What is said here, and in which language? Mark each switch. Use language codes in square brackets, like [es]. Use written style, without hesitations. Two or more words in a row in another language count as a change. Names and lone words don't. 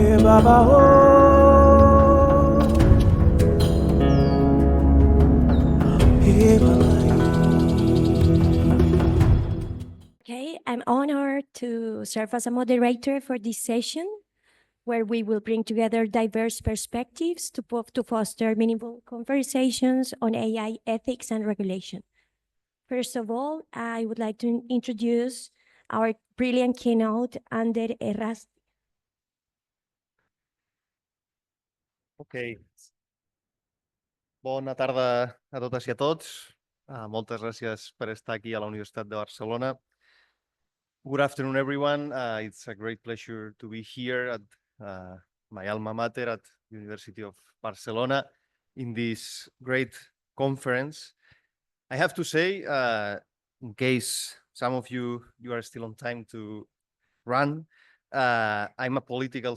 [en] Okay, I'm honored to serve as a moderator for this session, where we will bring together diverse perspectives to foster meaningful conversations on AI ethics and regulation. First of all, I would like to introduce our brilliant keynote, Ander Errasti. Ok. [ca] Bona tarda a totes i a tots. Moltes gràcies per estar aquí a la Universitat de Barcelona. [en] Good afternoon, everyone. It's a great pleasure to be here at my alma mater at University of Barcelona in this great conference. I have to say, in case some of you are still on time to run, I'm a political